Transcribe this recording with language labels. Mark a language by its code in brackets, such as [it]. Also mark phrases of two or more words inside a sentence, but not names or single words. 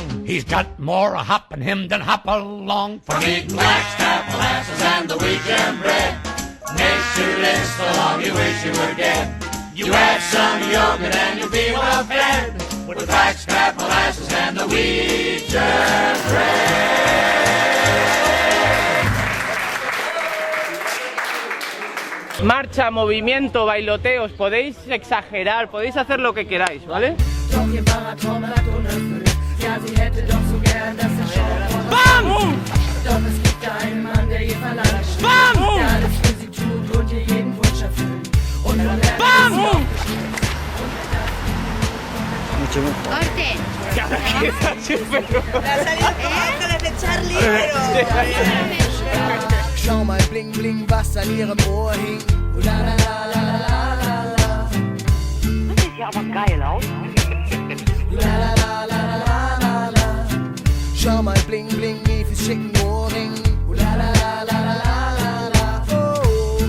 [en] he's got more hop in him than hop along. From eating blackstrap molasses and the wheat germ bread makes you live so long you wish you were dead. You add some yogurt and you'll be well fed with blackstrap molasses and the wheat germ bread. [es] Marcha, movimiento, bailoteos, podéis exagerar, podéis hacer lo que queráis, ¿vale? ¡Bam! ¡Bam! ¡Bam! Corte. Ángeles de Charlie, pero... [de] Schau mal bling bling, was an ihrem Ohr hing. La la la la la la la. Das sieht ja aber geil aus. La la la la la la la. Schau mal bling bling, Efis schicken Ohrring. La la la la la la la. Oh.